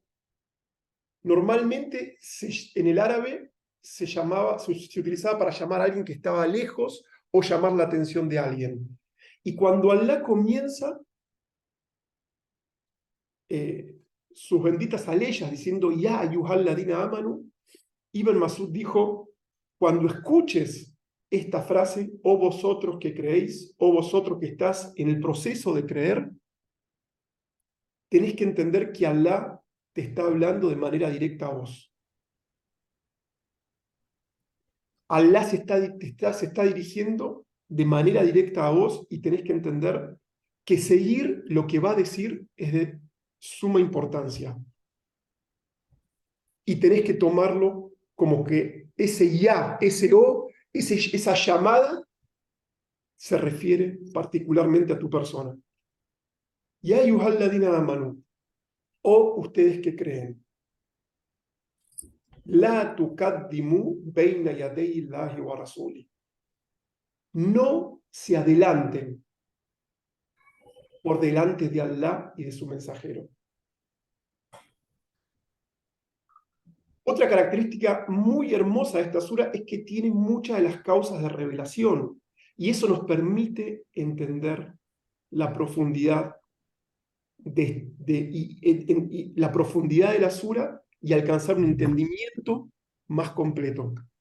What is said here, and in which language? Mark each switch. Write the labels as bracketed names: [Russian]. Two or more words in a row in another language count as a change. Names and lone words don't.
[Spanish] Normalmente en el árabe se utilizaba para llamar a alguien que estaba lejos o llamar la atención de alguien. Y cuando Allah comienza sus benditas aleyas diciendo [Arabic] يا أيها الذين آمنوا, [Spanish] Ibn Masud dijo: cuando escuches esta frase, oh vosotros que creéis, oh vosotros que estás en el proceso de creer, tenés que entender que Allah te está hablando de manera directa a vos. Allah se está dirigiendo de manera directa a vos, y tenés que entender que seguir lo que va a decir es de suma importancia. Y tenés que tomarlo como que ese ya, ese o, esa llamada se refiere particularmente a tu persona. [Arabic] يا أيها الذين آمنوا, [Spanish] o ustedes que creen, [Arabic] لا تقدموا بين يدي الله ورسوله. [Spanish] No se adelanten por delante de Allah y de su mensajero. Otra característica muy hermosa de esta sura es que tiene muchas de las causas de revelación, y eso nos permite entender la profundidad la profundidad de la sura y alcanzar un entendimiento más completo.